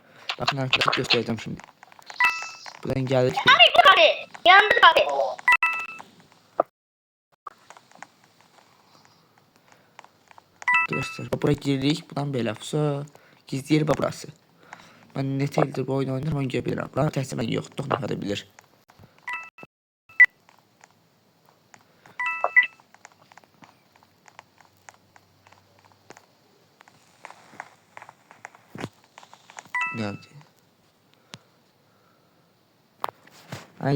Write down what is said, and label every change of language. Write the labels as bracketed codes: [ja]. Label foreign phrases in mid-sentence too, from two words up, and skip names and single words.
[tr] Bakın arkadaşlar göstereceğim şimdi. Buradan geldik. Abi yandı abi. Arkadaşlar buraya girdik. Buradan belə. So, gizli yer burası. [az] Ben neçə ildir bu oyunu oynayıram, onu görə bilirəm. Bura təhsil mən yox, 9 nəfər də bilir. [tr] Nerede? [az] Ay zibil.